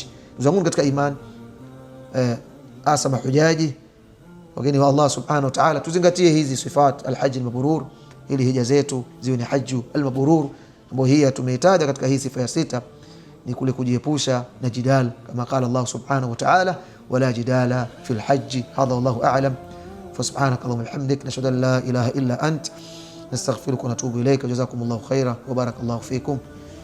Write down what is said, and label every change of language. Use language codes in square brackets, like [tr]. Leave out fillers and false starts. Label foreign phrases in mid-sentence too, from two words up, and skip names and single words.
[sw] Uzangu katika iman, asama hujaji wageni wa Allah [ar] سبحانه وتعالى, [sw] tuzingatie hizi [ar] صفات الحاج المبرور, [sw] ili hija zetu ziwe ni [ar] حج المبرور, [sw] ambayo hii tumeitaja katika hii sifa ya sita, ni kule kujiepusha na jidal, kama [ar] قال الله سبحانه وتعالى ولا جدال في الحج. هذا والله أعلم فسبحانك اللهم وبحمدك نشهد أن لا إله إلا أنت نستغفرك ونتوب إليك. جزاكم الله خيرا وبارك الله فيكم.